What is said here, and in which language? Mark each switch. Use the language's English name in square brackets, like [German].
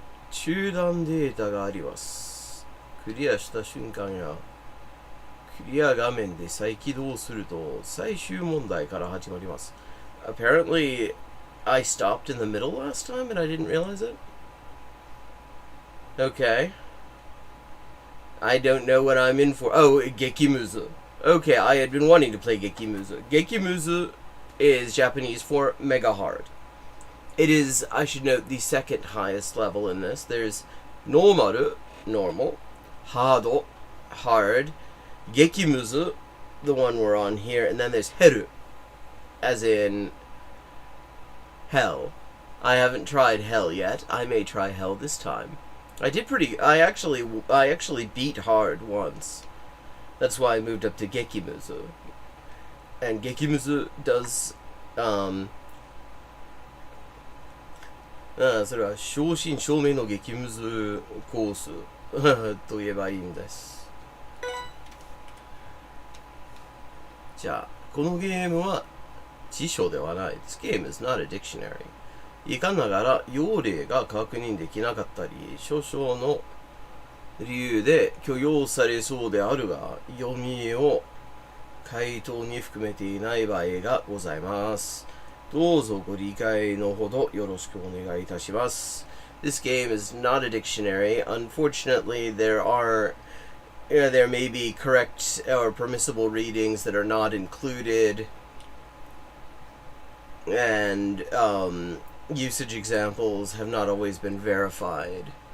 [Japanese] 中断データがあります。クリアした瞬間やクリア画面で再起動すると最終問題から始まります。 [English] Apparently, I stopped in the middle last time and I didn't realize it. Okay. I don't know what I'm in for. Oh, Gekimuzu. Okay, I had been wanting to play Gekimuzu. Gekimuzu is Japanese for mega hard. It is, I should note, the second highest level in this. There's Normaru, normal, Hado, hard, Gekimuzu, the one we're on here, and then there's Heru, as in hell. I haven't tried hell yet. I may try hell this time. I actually beat hard once. That's why I moved up to Gekimuzu. And Gekimuzu does, [Japanese] それは正真正銘の激ムズコースと言えばいいんです。じゃあ、このゲームは辞書ではない。 [English] This game is not a dictionary. [Japanese] いかんながら用例が確認できなかったり、少々の理由で許容されそうであるが、読みを回答に含めていない場合がございます。どうぞご理解のほどよろしくお願いいたします。 [English] This game is not a dictionary. Unfortunately, there may be correct or permissible readings that are not included, and usage examples have not always been verified.